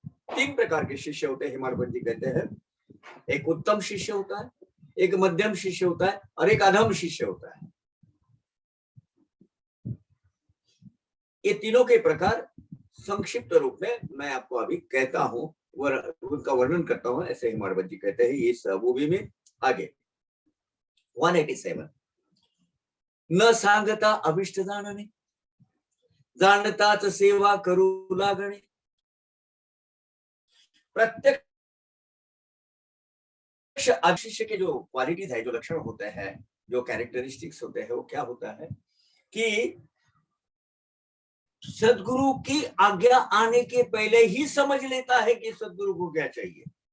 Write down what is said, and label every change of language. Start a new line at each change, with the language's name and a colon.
Hindi: 3 प्रकार के शिष्य होते हैं. हिमालय जी कहते हैं एक उत्तम शिष्य होता है, एक मध्यम शिष्य होता है, और एक अधम शिष्य होता है. ये तीनों के प्रकार संक्षिप्त रूप में मैं आपको अभी कहता हूं, उनका वर्णन करता हूं. ऐसे हिमालय जी कहते हैं इस मूवी में. आगे 187.
Marathi: न सांगता अभिष्ट जाणणे, जाणताच सेवा करू लागणे.
Hindi: प्रत्यक्ष शिष्य के जो क्वालिटीज है, जो लक्षण होते हैं, जो कैरेक्टरिस्टिक्स होते हैं, वो क्या होता है कि सदगुरु की आज्ञा आने के पहले ही समझ लेता है कि सदगुरु को क्या चाहिए.